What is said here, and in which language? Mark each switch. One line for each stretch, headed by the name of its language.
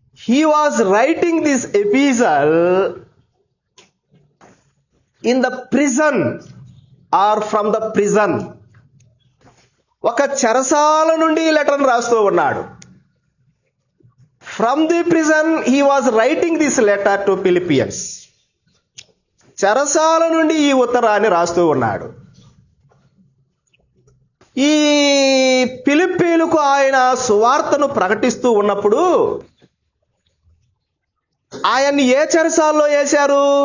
English: He was writing this epistle in the prison or from the prison.
Telugu: ఒక చెరసాల నుండి ఈ లెటర్ను రాస్తూ ఉన్నాడు.
English: From the prison he was writing this letter to Philippians.
Telugu: చెరసాల నుండి ఈ ఉత్తరాన్ని రాస్తూ ఉన్నాడు. ఈ ఫిలిప్పీలకు ఆయన సువార్తను ప్రకటిస్తూ ఉన్నప్పుడు ఆయన్ని ఏ చెరసాల్లో వేశారు?